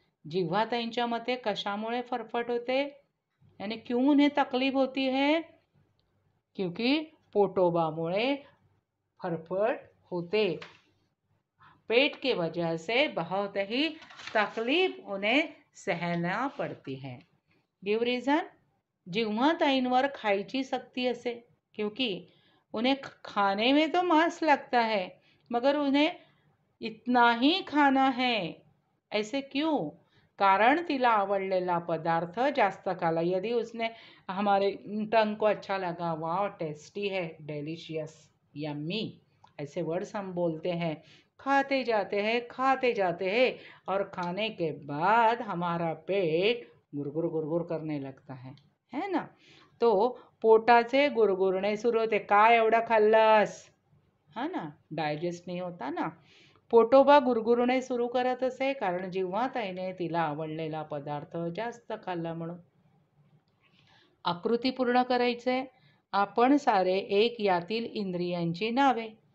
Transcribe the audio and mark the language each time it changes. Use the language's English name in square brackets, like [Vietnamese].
[Marathi] जिव्हाताईंच्या मते कशामुळे फरफट होते? [Hindi] यानी क्यों उन्हें तकलीफ होती है? [Marathi] क्योंकि पोटोबामुळे फरफट होते, [Hindi] पेट की वजह से बहुत ही तकलीफ उन्हें सहना पड़ती है। [English] give reason, [Marathi] जिव्हाताईंवर खायची सक्ती असे [Hindi] क्योंकि उन्हें खाने में तो मांस लगता है मगर उन्हें इतना ही खाना है। ऐसे क्यों? [Marathi] कारण तिला आवडलेला पदार्थ जास्त खाला। [Hindi] यदि उसने हमारे टंग को अच्छा लगा, वाह टेस्टी है, डेलिशियस, यम्मी, ऐसे वर्ड्स हम बोलते हैं, खाते जाते हैं और खाने के बाद हमारा पेट गुरगुर गुरगुर करने लगता है ना? [Marathi] तो पोटाचे गुरगुरणे सुरू होते, काय एवढं खाल्लंस, हा ना, डायजेस्ट नाही होता ना। पोटोबा गुरगुरणे सुरू करत असे कारण जिव्हाताईने तिला आवडलेला पदार्थ जास्त खाल्ला म्हणून। आकृती पूर्ण करायचे। आपण सारे एक यातील इंद्रियांची नावे।